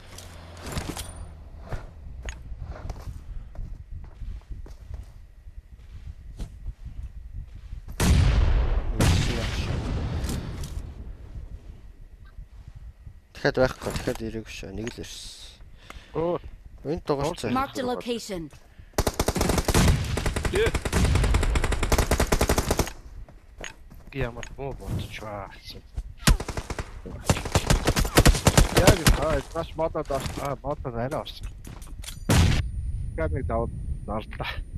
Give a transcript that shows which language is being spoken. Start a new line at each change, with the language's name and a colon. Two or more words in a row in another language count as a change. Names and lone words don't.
Mongolian: Дахиад байхгүй. Дахиад ирэх шүү. Нэг л ирсэн. Оо. Энд дууссан.
English: Marked a location.
Mongolian: Ямар муу болчихваа. Яг маш модод арай орсон. Гадныг давлаа.